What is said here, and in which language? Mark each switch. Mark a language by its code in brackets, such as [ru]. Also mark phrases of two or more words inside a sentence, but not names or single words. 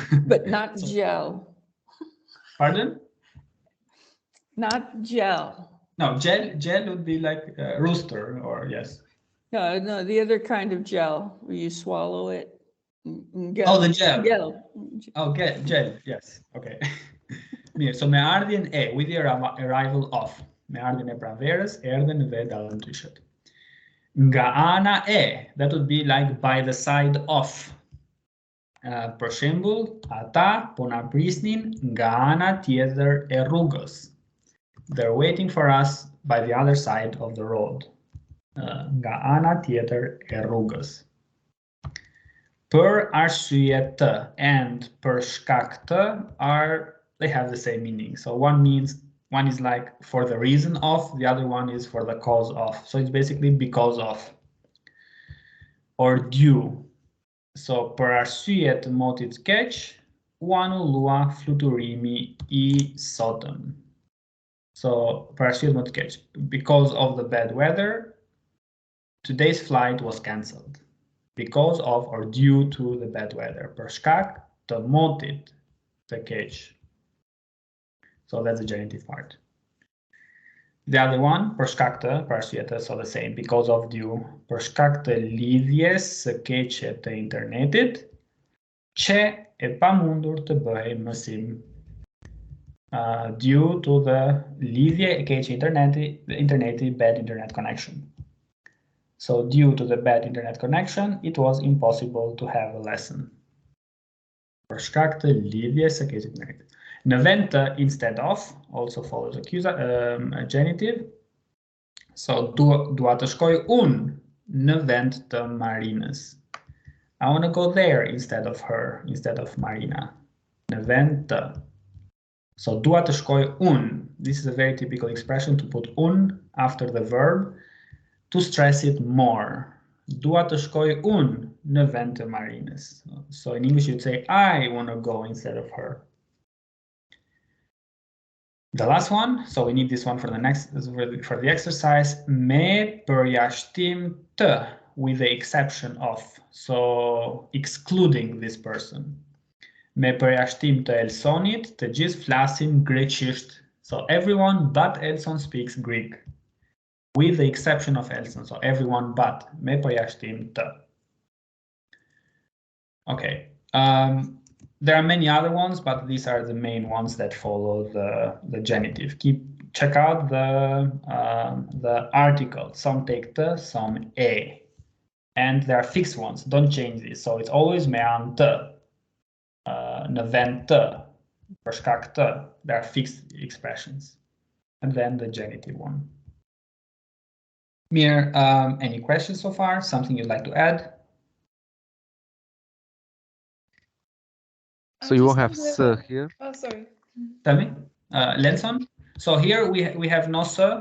[en] But not gel. Pardon? Not gel. No, gel would be like rooster or yes. No, the other kind of gel where you swallow it. Oh, the gel. Gel. Oh, gel, yes, [sq] okay. Mirë, so me ardhjen e, [en] with the arrival of. [sq] Me ardhjen e pranverës, erdhën dhe dalëndyshet. Nga ana e, [en] that would be like by the side of. [sq] Për shembull, ata po na prisnin nga ana tjetër e rrugës. [en] They're waiting for us by the other side of the road. [sq] Nga ana tjetër e rrugës. Per arsye të [en] and [sq] per shkak të [en] they have the same meaning. So one is like for the reason of, the other one is for the cause of. So it's basically because of or due. [sq] So per arsye të motit keq, u anullua fluturimi I sotëm. So per arsye të motit keq, [en] because of the bad weather, today's flight was cancelled. Because of or due to the bad weather. [sq] Per shkak të motit të keq. [en] So that's the genitive part. The other one, [sq] per shkak të, per arsye të, [en] so the same, because of due. [sq] Per shkak të lidhjes së keqe të internetit, që e pamundur të bëhej mësim. [en] Due to the [sq] lidhje e keqe interneti, [en] bad internet connection. So due to the bad internet connection, it was impossible to have a lesson. [sq] Për shkak të lidhjes së keqe të internetit. Në vend të [en] instead of also follows a genitive. [sq] So dua të shkoj unë në vend të Marinës. [en] I want to go there instead of her, instead of Marina. [sq] Në vend të. So dua të shkoj unë. [en] This is a very typical expression to put unë after the verb. To stress it more. [sq] Dua të shkoj unë në vend të Marinës. [en] So in English you'd say I want to go instead of her. The last one, so we need this one for the exercise. [sq] Me përjashtim të, [en] with the exception of, so excluding this person. [sq] Me përjashtim të Elsonit, të gjithë flasin greqisht. [en] So everyone but Elson speaks Greek. With the exception of Elson, so everyone but [sq] me përjashtim të. [en] Okay. There are many other ones, but these are the main ones that follow the genitive. Check out the article. Some take t, some e, and there are fixed ones. Don't change this. So it's always me an t, [sq] në vend të, për shkak të. [en] There are fixed expressions, and then the genitive one. Mir, any questions so far? Something you'd like to add? So you won't have s here? Oh, sorry. Tell me, Lenson. So here we have no s.